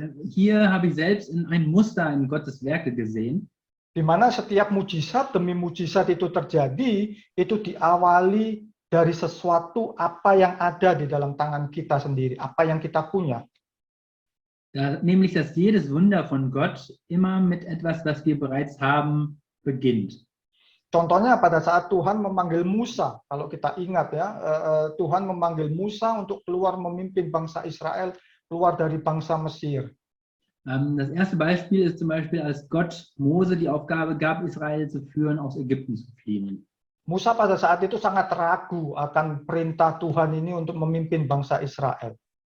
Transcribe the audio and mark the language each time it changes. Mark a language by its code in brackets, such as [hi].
[de] Hier habe ich selbst ein Muster in Gottes Werke gesehen. [id] Di mana setiap mujizat demi mujizat itu terjadi, itu diawali dari sesuatu apa yang ada di dalam tangan kita sendiri, apa yang kita punya. [de] Nämlich, dass jedes Wunder von Gott immer mit etwas, was wir bereits haben, beginnt. [id] Contohnya pada saat Tuhan memanggil Musa, kalau kita ingat ya, Tuhan memanggil Musa untuk keluar memimpin bangsa Israel keluar dari bangsa Mesir. [de] Das erste Beispiel ist zum Beispiel, als Gott Mose die Aufgabe gab, Israel zu führen, aus Ägypten zu fliehen. [id] Musa pada saat itu sangat ragu akan perintah Tuhan ini untuk memimpin bangsa Israel.